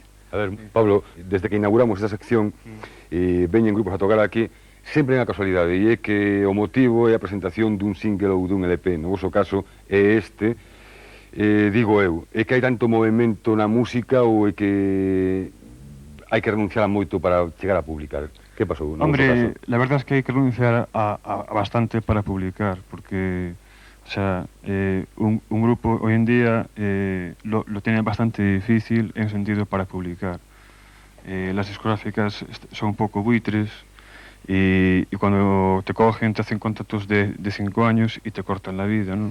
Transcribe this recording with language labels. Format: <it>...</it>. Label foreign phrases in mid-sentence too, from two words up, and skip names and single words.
<gl>A ver, Pablo, desde que inauguramos esta sección, veñen grupos a tocar aquí, sempre en a casualidade, e é que o motivo é a presentación dun single ou dun LP. No vosso caso é este, digo eu, é que hai tanto movimento na música ou é que hai que renunciar a moito para chegar a publicar? Que pasou?</gl> <es>No Hombre, la verdad es que hay que renunciar a bastante para publicar, porque, o sea, un grupo hoy en día lo tiene bastante difícil en sentido para publicar. Las discográficas son un poco buitres y cuando te cogen te hacen contratos de 5 años y te cortan la vida, ¿no?</es>